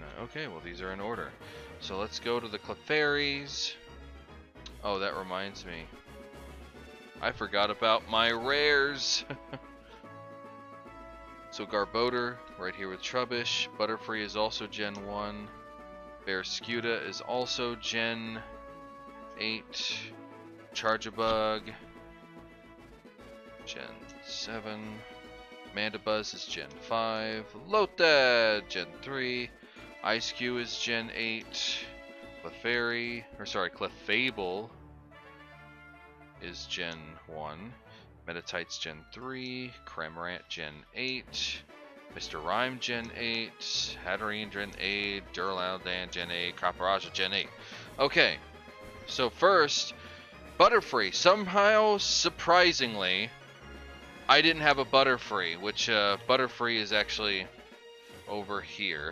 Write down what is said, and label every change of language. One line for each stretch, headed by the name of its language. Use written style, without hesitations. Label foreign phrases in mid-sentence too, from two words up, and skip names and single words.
English: Okay, well these are in order. So let's go to the Clefairies. Oh, that reminds me. I forgot about my rares. So Garbodor, right here with Trubbish. Butterfree is also Gen 1. Barraskewda is also Gen 8. Charjabug, Gen 7. Mandibuzz is Gen 5. Lotad, Gen 3. Ice-Q is Gen 8. Clefable is Gen 1. Metatite's Gen 3. Cramorant Gen 8. Mr. Rhyme Gen 8. Hatterene Gen 8. Duraludon Gen 8. Copperajah Gen 8. Okay, so first, Butterfree. Somehow, surprisingly, I didn't have a Butterfree, which Butterfree is actually over here.